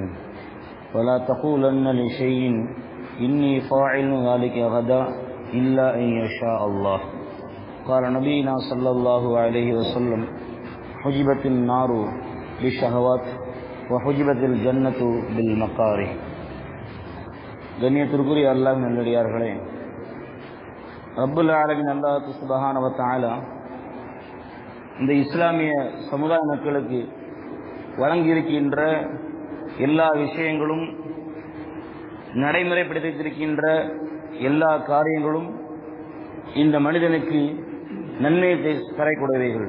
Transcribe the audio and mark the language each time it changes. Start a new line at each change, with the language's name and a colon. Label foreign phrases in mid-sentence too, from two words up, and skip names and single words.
Arabic: ولا تقولن لشيء إني فاعل ذلك غدا إلا أن يشاء الله. قال نبينا صلى الله عليه وسلم: حجبت النار بالشهوات وحجبت الجنة بالمكاره.
Tamil: கண்ணியத்திற்குரிய அல்லாஹ் நல்லடியார்களே,
Arabic: رب العالمين الله سبحانه و تعالى
Tamil: இந்த இஸ்லாமிய சமுதாய மக்களுக்கு வழங்கியிருக்கின்ற எல்லா விஷயங்களும், நடைமுறைப்படுத்தியிருக்கின்ற எல்லா காரியங்களும் இந்த மனிதனுக்கு நன்மையை தரக்கூடியவைகள்.